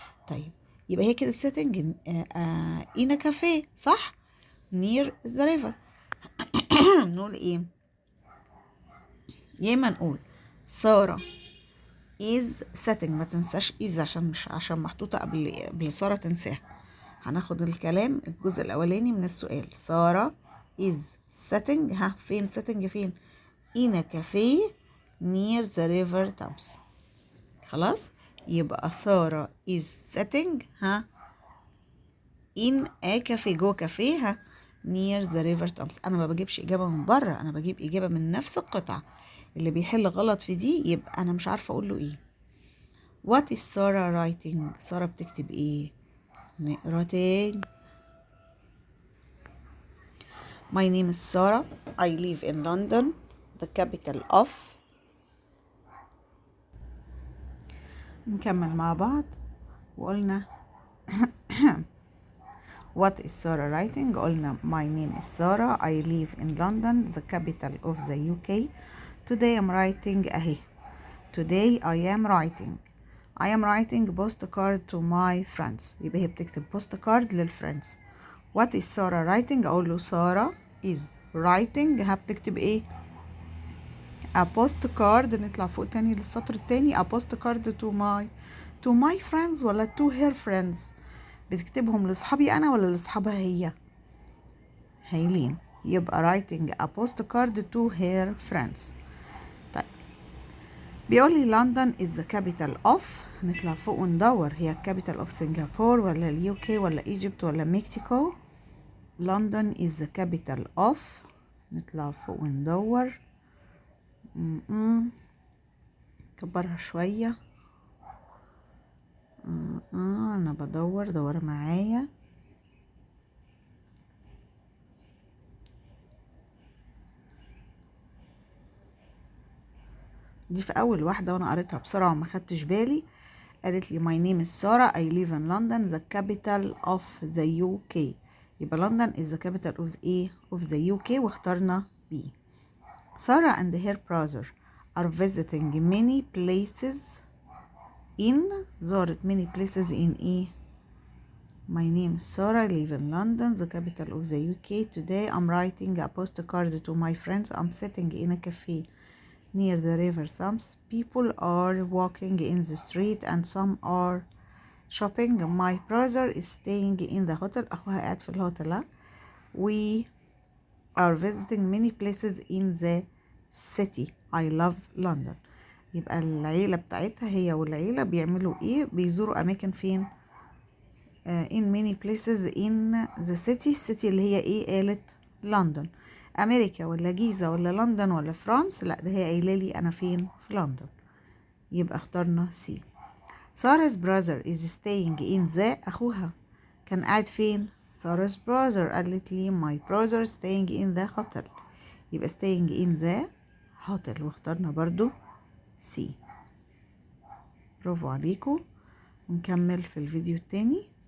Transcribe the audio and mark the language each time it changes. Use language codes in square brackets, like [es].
[ar] طيب يبقى هي كده [en] sitting in a cafe [ar] صح؟ [en] near the river. [ar] نقول ايه؟ يا اما نقول سارة [en] is sitting. [ar] ما تنساش is عشان محطوطة قبل سارة تنساها. هناخد الكلام الجزء الأولاني من السؤال. [en] Sarah is sitting. فين sitting فين؟ in a cafe near the river Thames. [ar] خلاص يبقى [en] Sarah is sitting in a cafe. [ar] جوه كافيه [en] near the river Thames. [ar] أنا ما بجيبش إجابة من بره، أنا بجيب إجابة من نفس القطعة. اللي بيحل غلط في دي يبقى أنا مش عارفة أقول له إيه. [en] What is Sarah writing. [ar] سارة بتكتب إيه؟ نقرا تاني. [en] My name is Sarah. I live in London, the capital of. [ar] نكمل مع بعض. [en] وقلنا What is Sarah writing. قلنا my name is Sarah. I live in London, the capital of the UK. Today I'm writing أهي. Today I am writing postcard to my friends. [ar] يبقى هي بتكتب postcard للفريندز. [en] What is Sarah writing. [ar] أقول له سارة [en] is writing. [ar] بتكتب إيه؟ [en] a postcard. [ar] نطلع فوق تاني للسطر التاني. [en] a postcard to my friends ولا to her friends. [ar] بتكتبهم لأصحابي أنا ولا لأصحابها هي؟ هايلين. [en] يبقى writing a postcard to her friends. [ar] طيب بيقولي [en] London is the capital of. [ar] نطلع فوق وندور هي [en] capital of [ar] سنغافور ولا اليو ولا ايجيبت ولا مكسيكو. [en] London is the capital of. [ar] نطلع فوق وندور. كبرها شوية. انا دور معايا. دي في اول واحدة وانا قريتها بسرعة وما خدتش بالي. قالت لي [en] my name is Sarah. I live in London, the capital of the UK. يبقى London is the capital of the UK واخترنا B. Sarah and her brother are visiting many places in. زارت many places in My name is Sarah. I live in London, the capital of the UK. Today I'm writing a postcard to my friends. I'm sitting in a cafe near the river Thames. People are walking in the street and some are shopping. My brother is staying in the hotel. [ar] أخوها قاعد في الهوتل. [en] We are visiting many places in the city. I love London. [ar] يبقى العيلة بتاعتها هي والعيلة بيعملوا ايه؟ بيزوروا أماكن فين؟ [en] in many places in the city. [ar] city اللي هي ايه؟ قالت لندن. أمريكا ولا جيزة ولا لندن ولا فرانس؟ لا، ده هي قايلة لي أنا فين؟ في لندن. يبقى اخترنا سي. [en] Sarah's brother is staying in the. [ar] أخوها كان قاعد فين؟ [en] Sarah's brother [ar] قالت لي [en] my brother staying in the hotel. [ar] يبقى [en] staying in the hotel، [ar] واخترنا برضو سي. برافو عليكم، ونكمل في الفيديو التاني.